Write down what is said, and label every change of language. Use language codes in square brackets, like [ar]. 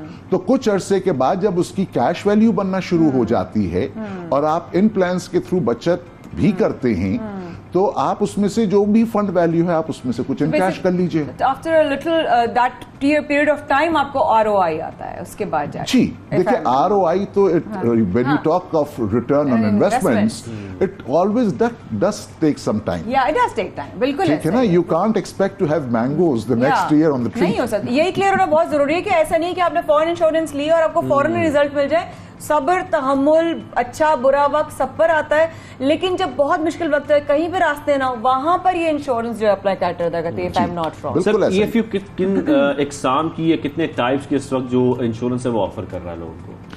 [ur] تو کچھ عرصے کے بعد جب اس کی کیش ویلیو بننا شروع ہو جاتی ہے اور آپ ان پلانس کے تھرو بچت بھی کرتے ہیں, تو آپ اس میں سے جو بھی فنڈ ویلیو ہے آپ اس میں سے کچھ انکیش کر لیجئے. [en] after little that period of time [ur] آپ کو ROI آتا ہے اس کے بعد جا کے. جی دیکھیں, [en] ROI تو when you talk of return on investments, it always does take some time. Yeah, it does take time. [ur] بالکل ٹھیک ہے نا, [en] you can't expect to have mangoes the next year on the tree. [ur] نہیں ہو سکتا. یہی clear ہونا بہت ضروری ہے کہ ایسا نہیں کہ آپ نے فورن انشورنس لی اور آپ کو فوراً رزلٹ مل جائے. صبر, تحمل, اچھا برا وقت سب پر آتا ہے, لیکن جب بہت مشکل وقت ہے, کہیں پہ راستے نہ ہو, وہاں پر یہ انشورنس جو اپلائی کرتا ہے. [en] if I'm not wrong. [ur] Sir EFU کن اقسام کی یا کتنے ٹائپس کی اس وقت جو انشورنس ہے وہ آفر کر رہا ہے لوگوں کو؟